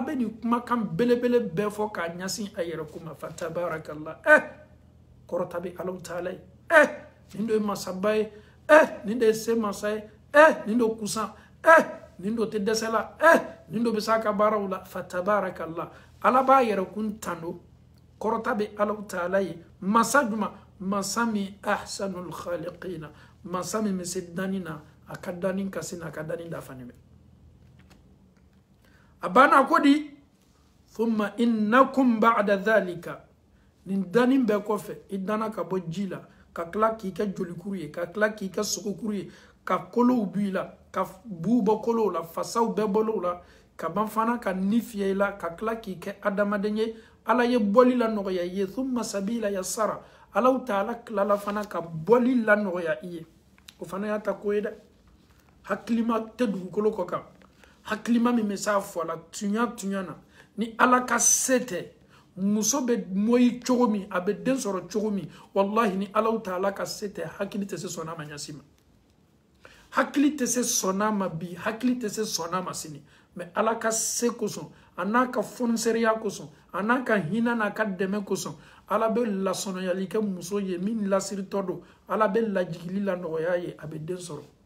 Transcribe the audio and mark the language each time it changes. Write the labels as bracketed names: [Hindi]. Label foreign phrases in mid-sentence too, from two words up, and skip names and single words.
[Bambara] bɛ nin kumakan belebele bɛɛ fɔ k'a ɲɛsin a yɛrɛ kuma fatabarakallah kɔrɔta bɛ Alahu Taala ye nin do ye masaba ye nin de ye se masa ye nin do kusan nin do tɛ dɛsɛ la nin do bɛ s'a ka baaraw la fatabarakallah ala b'a yɛrɛ kun tando kɔrɔta bɛ Alahu Taala ye masa juma masa min [Arabic] أحسن الخالقين [Bambara] masa min bɛ se dani na a ka dani kasi na a ka dani dafani bɛ a banna ko di [Arabic] ثم إنكم بعد ذلك [Bambara] nin dani bɛɛ kɔfɛ i dana ka bɔ ji la ka tila k'i kɛ jolikuru ye ka tila k'i kɛ sogokuru ye ka kolow b'i la ka buw bɔ kolow la fasaw bɛɛ bɔlow la ka ban fana ka ni fiyɛ i la ka tila k'i kɛ adamaden ye ala ye bɔli la nɔgɔya i ye [Arabic] ثم السبيل يسره [Bambara] Alahu Taala tilala fana ka bɔli la nɔgɔya i ye o fana y'a ta ko ye dɛ hakilima tɛ dugukolo kɔ kan hakilima min bɛ s'a fɔ la tunya na ni ala ka se tɛ muso bɛ mɔyi cogo min a bɛ den sɔrɔ cogo min wallahi ni Alahu Taala ka se tɛ hakili tɛ se sɔnna ma ɲasi ma hakili tɛ se sɔnna ma bi hakili tɛ se sɔnna ma sini mais ala ka se kosɔn a n'a ka fɔnisɛriya kosɔn a n'a ka hinɛ n'a ka dɛmɛ kosɔn ala bɛ lasɔnɔyali kɛ muso ye min lasiritɔ don ala bɛ lajigili la nɔgɔya ye a bɛ den sɔrɔ